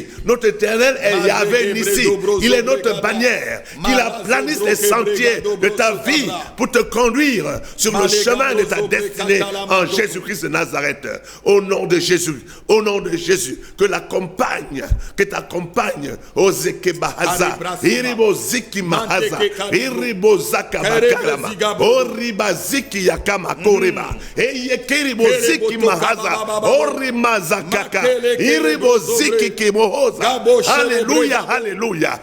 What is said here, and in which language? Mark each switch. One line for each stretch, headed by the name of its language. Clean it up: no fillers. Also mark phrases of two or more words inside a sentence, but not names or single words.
French: Notre Éternel est Yahvé Nissi. Il est notre bannière. Qu'il aplanisse les sentiers de ta vie pour te conduire sur le chemin de ta destinée en Jésus-Christ de Nazareth. Au nom de Jésus, que t'accompagne Ozeke Bahaza, Iribo Ziki Mahaza, Iribo Zaka Bakarama, Oriba Ziki Yakama Koreba, Eyekiribo Ziki Mahaza, Orima Zakaka, Iribo Ziki Kimohoza. Alléluia, alléluia.